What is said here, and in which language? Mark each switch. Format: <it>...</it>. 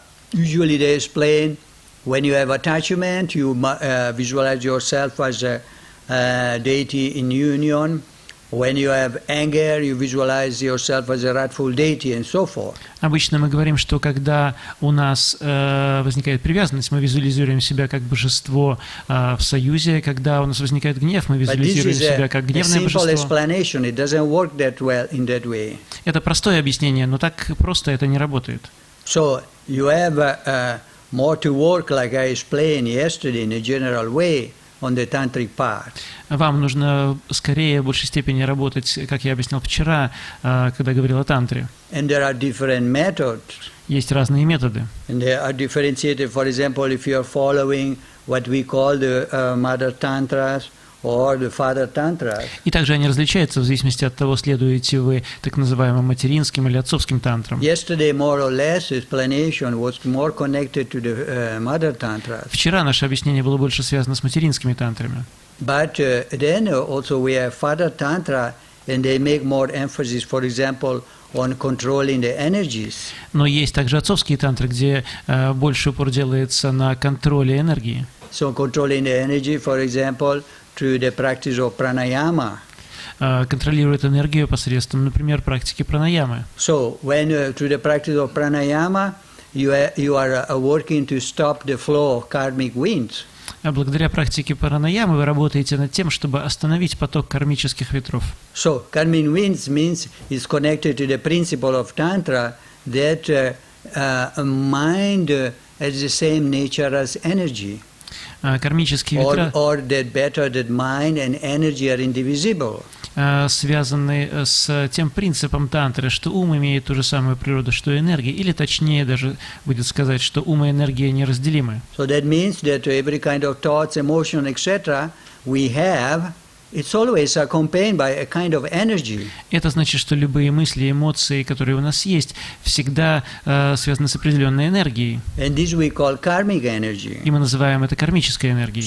<en>Usually they explain when you have attachment, you visualize yourself as a deity in union. When you have anger, you visualize yourself as a wrathful deity, and so forth.</en> <ru>Обычно мы говорим, что когда у нас возникает привязанность, мы визуализируем себя как божество в союзе. Когда у нас возникает гнев, мы визуализируем себя как гневное божество. Это простое объяснение, но так просто это не работает.</ru> <en>So you have more to work, like I explained yesterday, in a general way. On the tantric part.</en> <ru>Вам нужно скорее в большей степени работать, как я объяснял вчера, когда говорил о тантре.</ru> <en>And there are different methods.</en> <ru>Есть разные методы.</ru> <en>And they are differentiated. For example, if you are following what we call the mother tantras or the father tantras.</en> <ru>И также они различаются в зависимости от того, следуете вы так называемым материнским или отцовским тантрам.</ru> <en>Yesterday, more or less, explanation was more connected to the mother tantras.</en> <ru>Вчера наше объяснение было больше связано с материнскими тантрами.</ru> <en>But then also we have father tantra, and they make more emphasis, for example, on controlling the energies.</en> <ru>Но есть также отцовские тантры, где больше упор делается на контроле энергии.</ru> <en>So controlling the energy, for example, through the practice of pranayama.</en> <ru>Контролирует энергию посредством, например, практики пранаямы.</ru> <en>So when through the practice of pranayama, you are working to stop the flow of karmic winds.</en> <ru>Благодаря практике пранаямы вы работаете над тем, чтобы остановить поток кармических ветров.</ru> <en>So, karmic winds means is connected to the principle of Tantra that mind has the same nature as energy.</en> <ru>Кармические ветра</ru> <en>Or that better that mind and energy are indivisible.</en> <ru>связаны с тем принципом тантры, что ум имеет ту же самую природу, что и энергия, или точнее даже будет сказать, что ум и энергия неразделимы.</ru> <en>So that means that every kind of thoughts, emotion, etc. we have, it's always accompanied by a kind of energy.</en> <ru>Это значит, что любые мысли, эмоции, которые у нас есть, всегда связаны с определенной энергией.</ru> <en>And this we call karmic energy.</en> <ru>И мы называем это кармической энергией.</ru>